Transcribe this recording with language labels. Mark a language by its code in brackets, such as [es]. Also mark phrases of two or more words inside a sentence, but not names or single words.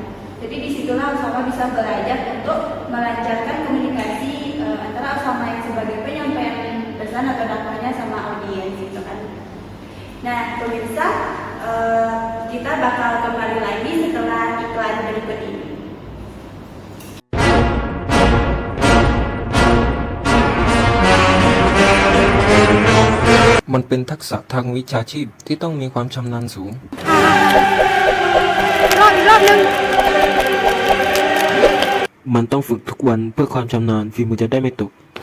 [id] Jadi disitulah Osama bisa belajar untuk melancarkan komunikasi antara Osama yang sebagai penyampaian pesan atau dakwahnya sama audiens gitu kan. Nah, pemirsa, kita bakal kembali lagi setelah iklan berikut ini. [th] มันเป็นทักษะทางวิชาชีพที่ต้องมีความชำนาญสูง มันต้องฝึกทุกวันเพื่อความชำนาญฝีมือจะได้ไม่ตก